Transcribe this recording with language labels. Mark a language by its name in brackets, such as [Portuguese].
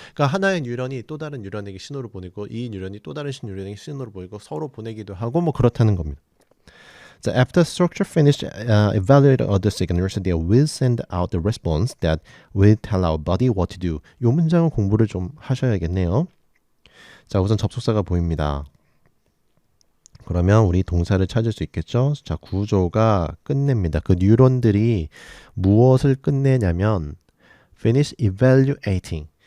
[Korean] 그러니까 하나의 뉴런이 또 다른 뉴런에게 신호를 보내고 이 뉴런이 또 다른 뉴런에게 신호를 보내고 서로 보내기도 하고 뭐 그렇다는 겁니다. [English] 자, after structure finished evaluate other signals, they will send out the response that will tell our body what to do. [Korean] 이 문장은 공부를 좀 하셔야겠네요. 자, 우선 접속사가 보입니다. 그러면 우리 동사를 찾을 수 있겠죠? 자, 구조가 끝냅니다. 그 뉴런들이 무엇을 끝내냐면 [English] finish evaluating.